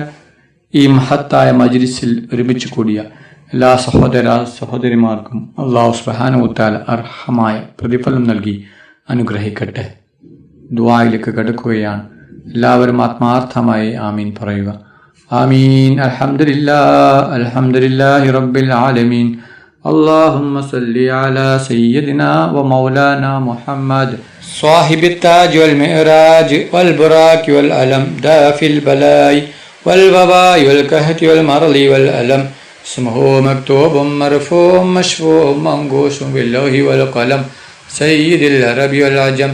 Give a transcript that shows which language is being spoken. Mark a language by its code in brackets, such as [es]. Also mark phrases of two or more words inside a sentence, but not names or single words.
[ml] ഈ മഹത്തായ മജ്ലിസിൽ ഒരുമിച്ച് കൂടിയ എല്ലാ സഹോദരിമാർക്കും അല്ലാഹു [ar] سبحانه وتعالى [ml] അർഹമായ പ്രതിഫലം നൽകി അനുഗ്രഹിക്കട്ടെ. ദുആയിലേക്ക് കടക്കുകയാണ്. എല്ലാവരും ആത്മാർത്ഥമായി ആമീൻ പറയുക. [ar] آمين. الحمد لله رب العالمين. اللهم صل على سيدنا ومولانا محمد صاحب التاج والمعراج والبراك والألم دافي البلاء والوباء والكهت والمرض والألم. اسمه مكتوب مرفوع مشفوع منقوش باللوح والقلم سيد العرب والعجم.